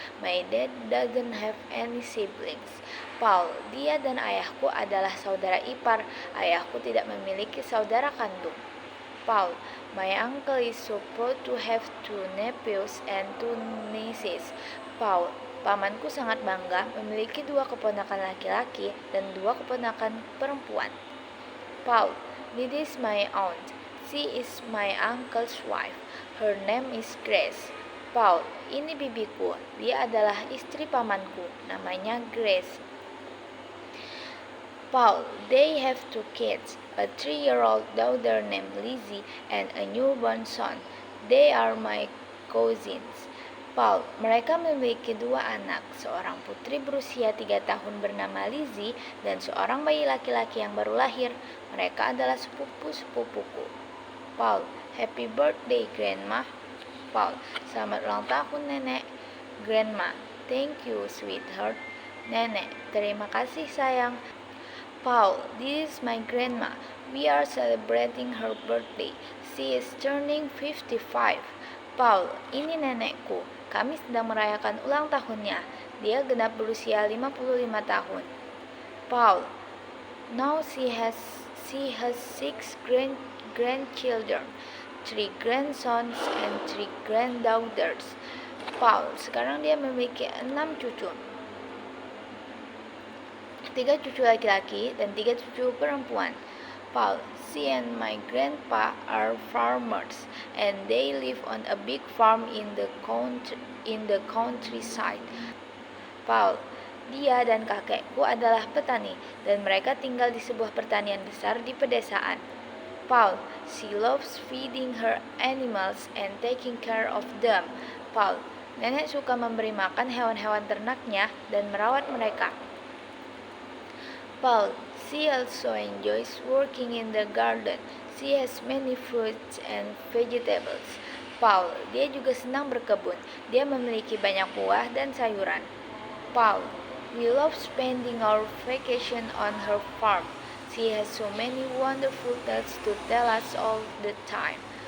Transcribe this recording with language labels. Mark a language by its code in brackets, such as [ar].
[en] My dad doesn't have any siblings. [id] Paul, dia dan ayahku adalah saudara ipar. Ayahku tidak memiliki saudara kandung. [en] Paul, my uncle is so proud to have 2 nephews and 2 nieces. [id] Paul, pamanku sangat bangga memiliki 2 keponakan laki-laki dan 2 keponakan perempuan. [en] Paul, this is my aunt. She is my uncle's wife. Her name is Grace. [id] Paul, ini bibiku. Dia adalah istri pamanku. Namanya Grace. [en] Paul, they have 2 kids, a 3-year-old daughter named Lizzie and a newborn son. They are my cousins. [id] Paul, mereka memiliki 2 anak, seorang putri berusia 3 tahun bernama Lizzie dan seorang bayi laki-laki yang baru lahir. Mereka adalah sepupu-sepupuku. [en] Paul, happy birthday, Grandma. [id] Paul, selamat ulang tahun, Nenek. [en] Grandma, thank you, sweetheart. [id] Nenek, terima kasih, sayang. [en] Paul, this is my grandma. We are celebrating her birthday. She is turning 55. [id] Paul, ini nenekku. Kami sedang merayakan ulang tahunnya. Dia genap berusia 55 tahun. [en] Paul, now she has 6 grandchildren, 3 grandsons and 3 granddaughters. [id] Paul sekarang dia memiliki 6 cucu. 3 cucu laki-laki dan 3 cucu perempuan. [en] Paul, she and my grandpa are farmers and they live on a big farm in the countryside. [id] Paul, dia dan kakekku adalah petani dan mereka tinggal di sebuah pertanian besar di pedesaan. [en] Paul, she loves feeding her animals and taking care of them. [id] Paul, nenek suka memberi makan hewan-hewan ternaknya dan merawat mereka. [en] Paul, she also enjoys working in the garden. She has many fruits and vegetables. [id] Paul, dia juga senang berkebun. Dia memiliki banyak buah dan sayuran. [en] Paul, we love spending our vacation on her farm. She has so many wonderful tales to tell us all the time.